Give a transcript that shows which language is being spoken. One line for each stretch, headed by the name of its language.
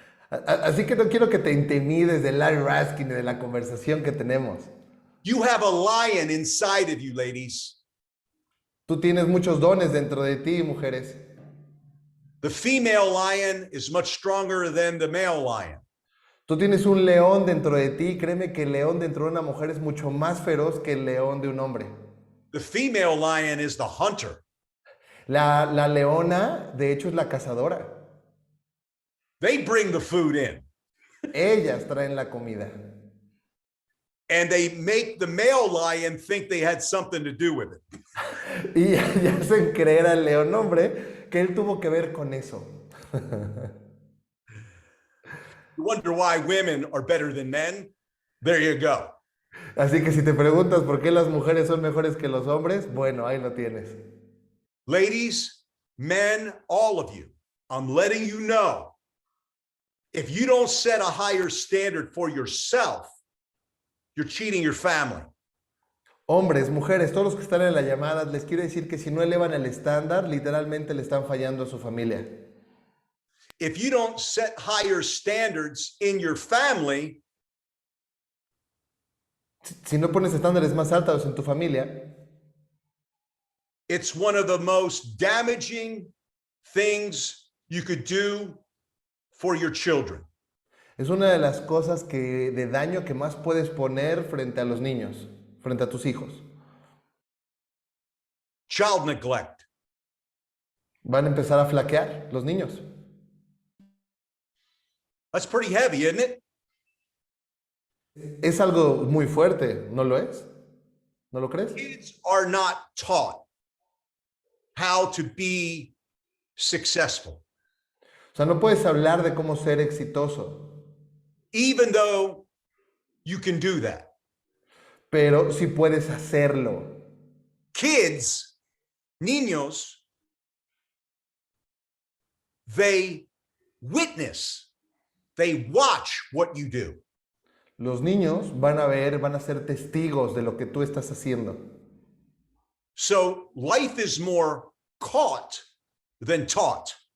Spanish: Así que no quiero que te intimides de Larry Raskin y de la conversación que tenemos.
English: You have a lion inside of you, ladies.
Spanish: Tú tienes muchos dones dentro de ti, mujeres.
English: The female lion is much stronger than the male lion.
Spanish: Tú tienes un león dentro de ti. Créeme que el león dentro de una mujer es mucho más feroz que el león de un hombre.
English: The female lion is the hunter.
Spanish: La leona, de hecho, es la cazadora.
English: They bring the food in.
Spanish: Ellas traen la comida.
English: And they make the male lion think they had something to do with it.
Spanish: Y ya hacen creer al león hombre que él tuvo que ver con eso.
English: You wonder why women are better than men? There you go.
Spanish: Así que si te preguntas por qué las mujeres son mejores que los hombres, bueno, ahí lo tienes.
English: Ladies, men, all of you, I'm letting you know, if you don't set a higher standard for yourself, you're cheating your family.
Spanish: Hombres, mujeres, todos los que están en la llamada, les quiero decir que si no elevan el estándar, literalmente le están fallando a su familia.
English: If you don't set higher standards in your family,
Spanish: Si no pones estándares más altos en tu familia,
English: it's one of the most damaging things you could do for your children.
Spanish: es una de las cosas de daño que más puedes poner frente a los niños, frente a tus hijos.
English: Child neglect.
Spanish: Van a empezar a flaquear los niños.
English: That's pretty heavy, isn't it?
Spanish: Es algo muy fuerte, ¿no lo es? ¿No lo crees?
English: Kids are not taught how to be successful,
Spanish: O sea, no puedes hablar de cómo ser exitoso,
English: even though you can do that.
Spanish: pero sí puedes hacerlo.
English: Kids, niños, they witness, they watch what you do.
Spanish: Los niños van a ver, van a ser testigos de lo que tú estás haciendo.
English: So life is more caught than taught.